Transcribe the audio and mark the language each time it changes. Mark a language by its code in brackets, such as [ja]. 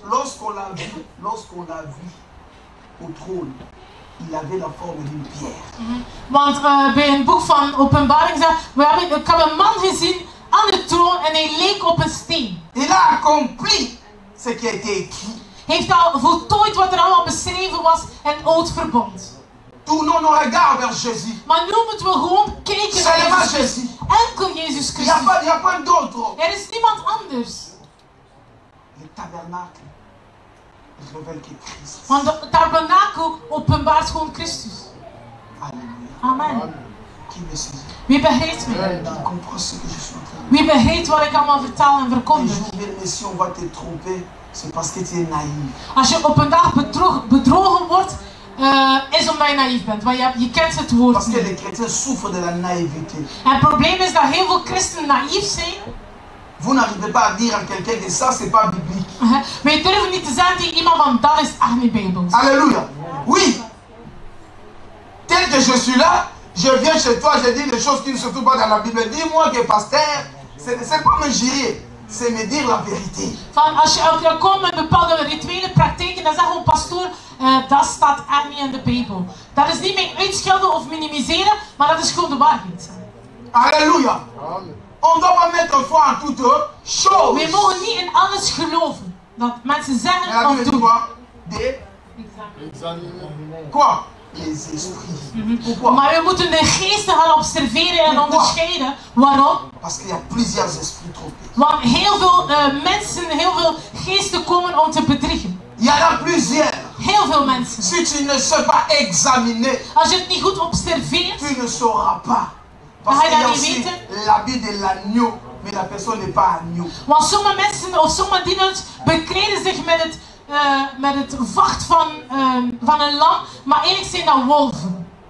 [fr] Lorsqu'on l'a vu au trône, il avait la forme d'une pierre. [nl] Want bij een boek van Openbaring zegt, ik heb een man gezien aan de troon en hij leek op een steen. [fr] Il a accompli ce qui a été écrit. [nl] Hij heeft al voltooid wat er allemaal beschreven was in het Oud Verbond. [fr] Tournons nos regards vers Jésus. [nl] Maar nu moeten we gewoon kijken naar Jezus. Enkel Jezus Christus. [fr] Il n'y a pas d'autre. [nl] Er is niemand anders. [fr] Le tabernacle révèle que Christ. [nl] Want de tabernakel openbaart gewoon Christus. Alleluia. Amen. [fr] Qui me saisit? [nl] Wie begrijpt mij? [fr] Qui comprend ce que je suis en train de dire? [nl] Wie begrijpt wat ik allemaal vertel en verkondig? [fr] Mais si on va te tromper, c'est parce que tu es naïf. [nl] Als je op een dag bedrogen wordt, is omdat je naïef bent. Want je kent het woord [fr] Parce que [nl] niet. [fr] les chrétiens souffrent de la naïveté. [nl] En het probleem is dat heel veel christenen naïef zijn. [fr] Vous n'arrivez pas à dire à quelqu'un que ça c'est pas biblique. [nl] Wij durven niet te zeggen tegen iemand van dat is echt niet bijbels. [fr] Alléluia. Oui. Tel que je suis là, je viens chez toi, je dis des choses qui ne se trouvent pas dans la Bible. Dis-moi que pasteur, C'est pas me girer, c'est me dire la vérité. [nl] Van als je komt met bepaalde rituele praktijken, dan zegt gewoon pastoor, dat staat echt niet in de Bijbel. Dat is niet mijn uitschelden of minimiseren, maar dat is gewoon de waarheid. Alléluia. [fr] On doit pas mettre foi en toutes choses. [nl] We mogen niet in alles geloven. Dat mensen zeggen of doen. [fr] Quoi? Les esprits. Pourquoi? [nl] Maar we moeten de geesten gaan observeren en onderscheiden. Waarom? [fr] Parce qu'il y a plusieurs esprits trompés. [nl] Want heel veel mensen, heel veel geesten komen om te bedriegen. [fr] Il y en a plusieurs. [nl] Heel veel mensen. [fr] Si tu ne sais pas examiner, [nl] Als je het niet goed observeert, [fr] tu ne sauras pas. Parce qu'il y a aussi l'habit de l'agneau, mais la personne n'est pas agneau. [nl] want sommige mensen of sommige dieners bekleden zich met het vacht van een lam, maar eigenlijk zijn dat wolven.